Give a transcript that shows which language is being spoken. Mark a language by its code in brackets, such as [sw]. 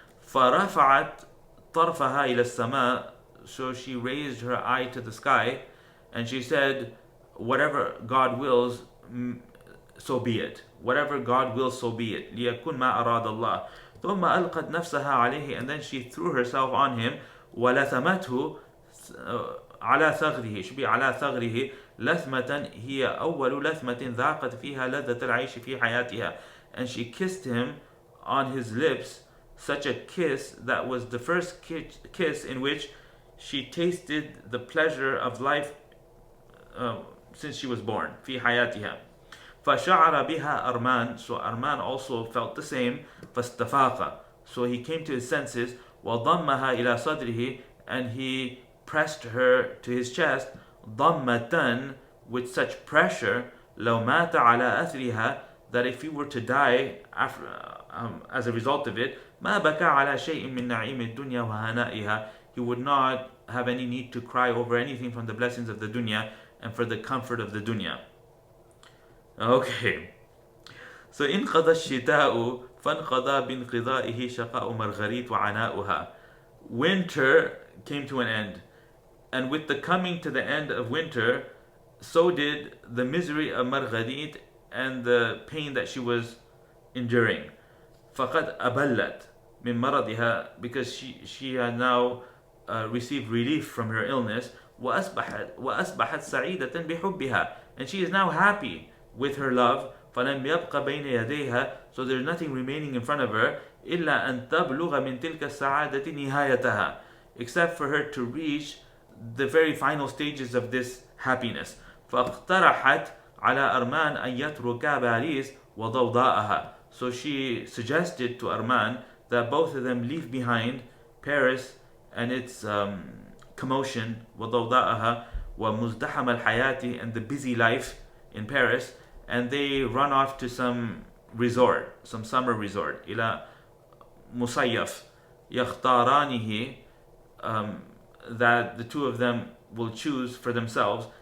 [ar] فرفعت طرفها إلى السماء, [en] so she raised her eye to the sky, and she said, whatever God wills, so be it. Whatever God wills, so be it. [ar] ليكن ما أراد الله. ثم ألقت نفسها عليه, [en] and then she threw herself on him. [ar] ولثمته على ثغره, [en] should be [ar] على ثغره, لثمة هي أول لثمة ذاقت فيها لذة العيش في حياتها, [en] and she kissed him on his lips, such a kiss that was the first kiss in which she tasted the pleasure of life since she was born. [ar] في حياتها. فشعر بها أرمان. [en] So Armand also felt the same. فاستفاق. So he came to his senses. [ar] وضمها إلى صدره. [en] And he pressed her to his chest. [ar] ضمة. [en] With such pressure. [ar] لو مات على أثرها. [en] That if he were to die after, as a result of it, [ar] ما بكى على شيء من نعيم الدنيا وهنائها. [en] He would not have any need to cry over anything from the blessings of the dunya and for the comfort of the dunya. Okay. [ar] So انقضى الشتاء فانقضى بانقضائه شقاء مرغريت وعناؤها. [en] Winter came to an end, and with the coming to the end of winter, so did the misery of Marguerite and the pain that she was enduring. فقد أبلت من مرضها, because she had now received relief from her illness. وأصبحت سعيدة بحبها, and she is now happy with her love. [ar] فلم يبق بين يديها, [en] so there's nothing remaining in front of her [ar] إلا أن تبلغ من تلك السعادة نهايتها, [en] except for her to reach the very final stages of this happiness. [ar] فاقترحت على أرمان أن يترك باريس وضوضاءها. [en] So she suggested to Armand that both of them leave behind Paris and its commotion, [ar] وضوضاءها ومزدحم الحياة, [en] and the busy life in Paris, and they run off to some resort, some summer resort, [ar] إلى مصيف يختارانه, [en] that the two of them will choose for themselves.